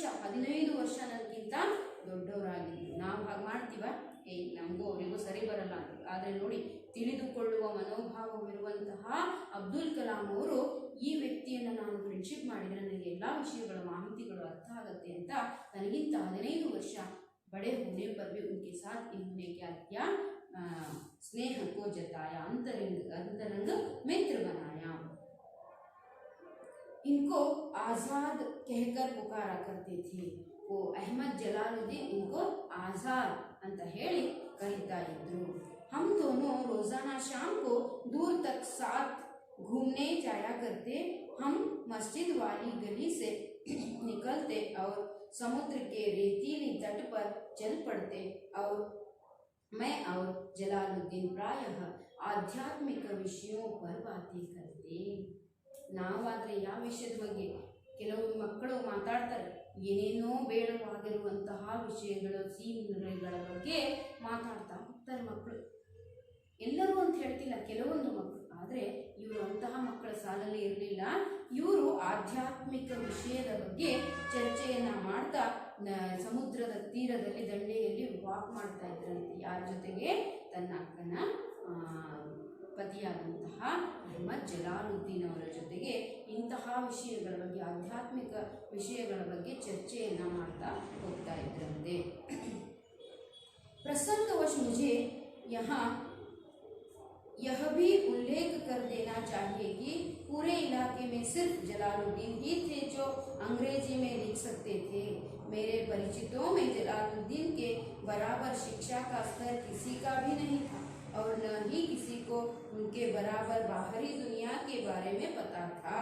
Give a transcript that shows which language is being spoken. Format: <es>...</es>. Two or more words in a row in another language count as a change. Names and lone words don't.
<kn>15 ವರ್ಷ ನನಗಿಂತ ದೊಡ್ಡವರಾಗಿದ್ದರು. ನಾವು ಹಾಗೆ ಮಾಡ್ತೀವ, ನಮಗೂ ಅವರಿಗೂ ಸರಿ ಬರಲ್ಲ ಅಂತ. ಆದರೆ ನೋಡಿ, ತಿಳಿದುಕೊಳ್ಳುವ ಮನೋಭಾವವಿರುವಂತಹ ಅಬ್ದುಲ್ ಕಲಾಂ ಅವರು ಈ ವ್ಯಕ್ತಿಯನ್ನು ನಾನು ಫ್ರೆಂಡ್ಶಿಪ್ ಮಾಡಿದರೆ ನನಗೆ ಎಲ್ಲ ವಿಷಯಗಳ ಮಾಹಿತಿಗಳು ಅರ್ಥ ಆಗುತ್ತೆ ಅಂತ ನನಗಿಂತ 15 ವರ್ಷ</kn> <hi>बड़े होने पर भी उनके साथ इन्होंने क्या किया, स्नेह को जताया, अंतरंग मित्र बनाया. इनको आज़ाद कहकर पुकारा करते थे. वो अहमद जलालुद्दीन इनको आज़ाद</hi> <kn>ಅಂತ ಹೇಳಿ ಕರೀತಾ ಇದ್ರು.</kn> <hi>हम दोनों रोजाना शाम को दूर तक साथ घूमने जाया करते. हम मस्जिद वाली गली से निकलते और समुद्र के रेतीली तट पर चल पड़ते और मैं और जलालुद्दीन प्रायः आध्यात्मिक विषयों पर बातें करते.</hi> <kn>ನಾವಾದರೆ ಯಾವ ವಿಷಯದ ಬಗ್ಗೆ? ಕೆಲವು ಮಕ್ಕಳು ಮಾತಾಡ್ತಾರೆ, ಏನೇನೋ ಬೇಡವಾಗಿರುವಂತಹ ವಿಷಯಗಳು, ಸೀನ್ಗಳ ಬಗ್ಗೆ ಮಾತಾಡ್ತಾ ಹೋಗ್ತಾರೆ ಮಕ್ಕಳು. ಎಲ್ಲರೂ ಅಂತ ಹೇಳ್ತಿಲ್ಲ, ಕೆಲವೊಂದು ಮಕ್ಕಳು. ಆದರೆ ಇವರು ಅಂತಹ ಮಕ್ಕಳ ಸಾಲಲ್ಲಿ ಇರಲಿಲ್ಲ. ಇವರು ಆಧ್ಯಾತ್ಮಿಕ ವಿಷಯದ ಬಗ್ಗೆ ಚರ್ಚೆಯನ್ನು ಮಾಡ್ತಾ ಸಮುದ್ರದ ತೀರದಲ್ಲಿ ದಂಡೆಯಲ್ಲಿ ವಾಕ್ ಮಾಡ್ತಾ ಇದ್ರಂತೆ. ಯಾರ ಜೊತೆಗೆ? ತನ್ನ ಅಕ್ಕನ ಪತಿಯಾದಂತಹ ಅಹ್ಮದ್ ಜಲಾಲುದ್ದೀನ್ ಅವರ ಜೊತೆಗೆ ಇಂತಹ ವಿಷಯಗಳ ಬಗ್ಗೆ, ಆಧ್ಯಾತ್ಮಿಕ ವಿಷಯಗಳ ಬಗ್ಗೆ ಚರ್ಚೆಯನ್ನು ಮಾಡ್ತಾ ಹೋಗ್ತಾ ಇದ್ರಂತೆ.</kn> <hi>प्रसंगवश मुझे यहाँ यह भी उल्लेख कर देना चाहिए कि पूरे इलाके में सिर्फ जलालुद्दीन ही थे जो अंग्रेजी में लिख सकते थे. मेरे परिचितों में जलालुद्दीन के बराबर शिक्षा का स्तर किसी का भी नहीं था और न ही किसी को उनके बराबर बाहरी दुनिया के बारे में पता था.</hi>